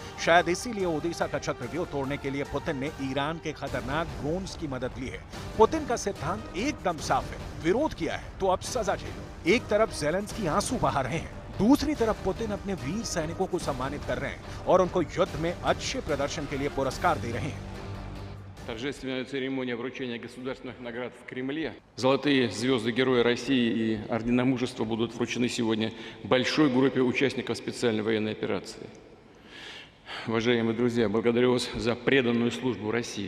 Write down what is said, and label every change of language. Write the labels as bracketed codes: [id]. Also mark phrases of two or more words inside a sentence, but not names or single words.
[hi] शायद इसीलिए ओदेसा का चक्रव्यूह तोड़ने के लिए पुतिन ने ईरान के खतरनाक ड्रोन्स की मदद ली है। पुतिन का सिद्धांत एकदम साफ है, विरोध किया है तो अब सजा झेलो। एक तरफ जेलेंस्की आंसू बहा रहे हैं, दूसरी तरफ पुतिन अपने वीर सैनिकों को सम्मानित कर रहे हैं और उनको युद्ध में अच्छे प्रदर्शन के लिए पुरस्कार दे रहे हैं। [ru] Торжественная церемония вручения государственных наград в Кремле. Золотые звезды Героя России и ордена мужества будут вручены сегодня большой группе участников специальной военной операции. Уважаемые друзья, благодарю вас за преданную службу России.